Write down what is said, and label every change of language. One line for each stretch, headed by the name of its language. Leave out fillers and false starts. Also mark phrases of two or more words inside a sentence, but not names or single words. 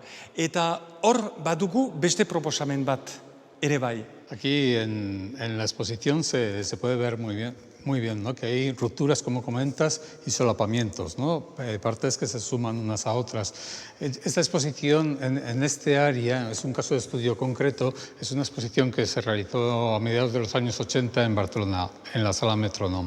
Basque: Eta hor badugu beste proposamen bat ere bai.
Spanish: Aquí en la exposición se puede ver muy bien, ¿no? Que hay rupturas, como comentas, y solapamientos, ¿no? Partes que se suman unas a otras. Esta exposición en este área, es un caso de estudio concreto, es una exposición que se realizó a mediados de los años 80 en Barcelona, en la Sala Metronome.